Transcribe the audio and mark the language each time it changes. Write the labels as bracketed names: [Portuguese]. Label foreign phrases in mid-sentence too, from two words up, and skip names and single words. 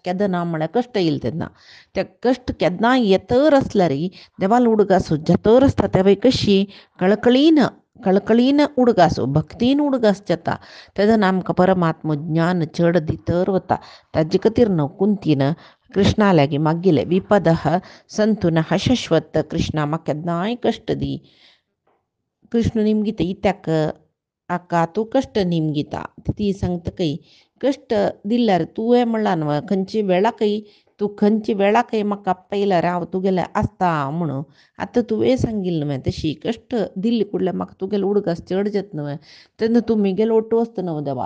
[Konkani] केदां ना म्हळ्यार कश्ट येयले तेन्ना. ते कश्ट केन्नाय येतर आसल्यारय देवाल उडगास जेतर आसता तेवय कशी कळकळीन उडगास भक्तीन उडगास जाता. तेदन आमकां परमात्म ज्ञान चड दितर वता. ताजे खातीर न्हू कुंतीन कृष्णा लागीं मागिल्लें, [Sanskrit] विपदः संतु नः शाश्वत, [Konkani] कृष्णा म्हाका केन्नाय कश्ट दी. कृष्ण निमगीता इत्याक हाका तूं कश्ट निमगीता. ती सांगतकय कश्ट दिल्यार तुवें म्हणलां न्हू खंयची वेळाकय तूं खंयची वेळाकय म्हाका पयल्यार हांव तुगेलें आसता म्हणून. आतां तुवें सांगिल्लें न्हू तशी कश्ट दिल्ली कुडल्या म्हाका तुगेलो उडगास चड जाता न्हू तेन्ना तूं म्हगेलो ओटो आसता न्हू देवा.